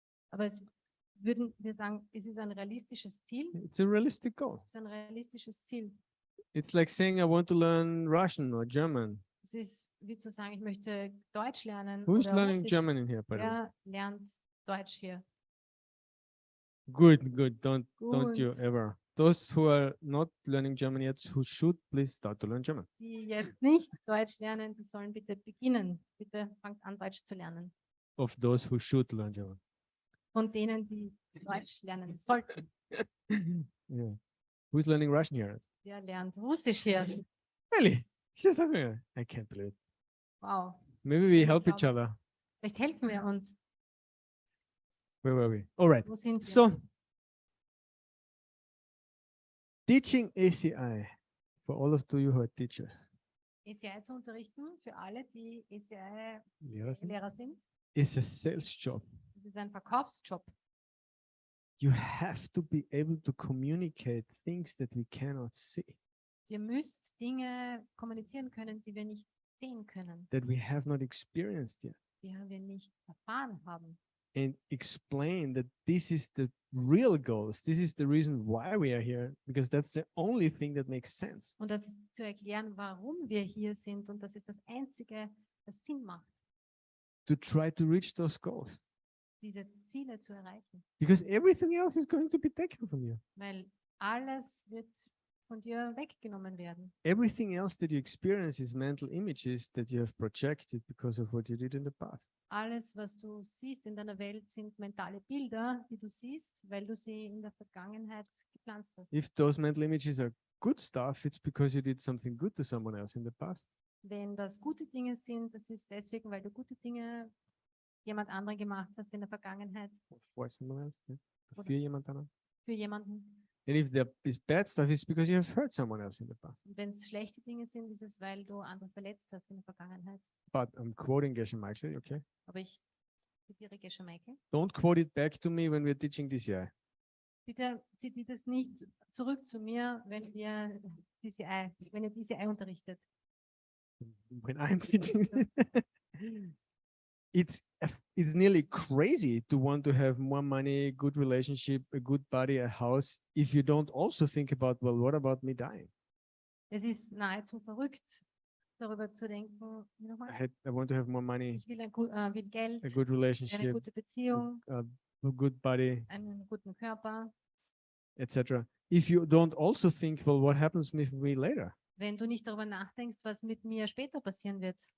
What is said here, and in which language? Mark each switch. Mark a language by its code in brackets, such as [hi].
[de] Aber würden wir sagen, es ist ein realistisches Ziel? [en] It's a realistic goal. [de] Es ist ein realistisches Ziel. [en] It's like saying I want to learn Russian or German. [de] Es ist wie zu sagen, ich möchte Deutsch lernen. [en] Who's [de] oder [en] learning [de] Russisch. [en] German in here, by the way? [de] Wer lernt Deutsch hier? [en] Good. Don't you [de] Gut. [en] ever. Those who are not learning German yet, who should please start to learn German. [de] Die jetzt nicht Deutsch lernen, die sollen bitte beginnen. Bitte fangt an, Deutsch zu lernen. [en] Of those who should learn German. [de] Von denen, die Deutsch lernen sollten. [en] Yeah. Who's learning Russian here? [de] Wer lernt Russisch hier? [en] Really? She's not here. I can't believe it. Wow. Maybe we [de] Ich [en] help each [de] glaube- [en] other. [de] Vielleicht helfen wir uns. [en] Where were we? All right. [de] Wo sind wir? [en] So, teaching ACI for all of you who are teachers. [de] ACI zu unterrichten für alle, die Lehrer sind, ACI-Lehrer sind. [en] is a sales job. [de] Das ist ein Verkaufsjob. [en] You have to be able to communicate things that we cannot see, [de] Ihr müsst Dinge kommunizieren können, die wir nicht sehen können, [en] that we have not experienced yet, [de] die wir nicht erfahren haben. [en] and explain that this is the real goals. This is the reason why we are here, because that's the only thing that makes sense. [de] Und das ist zu erklären, warum wir hier sind. Und das ist das Einzige, das Sinn macht, [en] To try to reach those goals, [de] diese Ziele zu erreichen. [en] because everything else is going to be taken from you. [de] Weil alles wird von dir weggenommen werden. [en] Everything else that you experience is mental images that you have projected because of what you did in the past. [de] Alles, was du siehst in deiner Welt, sind mentale Bilder, die du siehst, weil du sie in der Vergangenheit gepflanzt hast. [en] If those mental images are good stuff, it's because you did something good to someone else in the past. [de] Wenn das gute Dinge sind, das ist deswegen, weil du gute Dinge jemand anderen gemacht hast in der Vergangenheit [en] For someone else, yeah. [de] Oder- Für jemand anderen. für jemanden. [en] And if there is bad stuff, it's because you have hurt someone else in the past. [de] Und wenn es schlechte Dinge sind, ist es, weil du andere verletzt hast in der Vergangenheit. [en] But I'm quoting Geshe Michael, okay? [de] Aber ich zitiere Geshe Michael. [en] Don't quote it back to me when we're teaching DCI. [de] Bitte zitiert das nicht zurück zu mir, wenn ihr DCI unterrichtet. [en] When I'm teaching it's nearly crazy to want to have more money, good relationship, a good body, a house, if you don't also think about, well, what about me dying? [de] Es ist nahezu verrückt, darüber zu denken, wie nochmal? [en] I want to have more money, [de] Ich will will Geld, [en] a good [de] eine [en] relationship, [de] gute Beziehung, [en] a good body, [de] einen guten Körper. [en] etc. If you don't also think, well, what happens with me later? [de] Wenn du nicht darüber nachdenkst, was mit mir später passieren wird.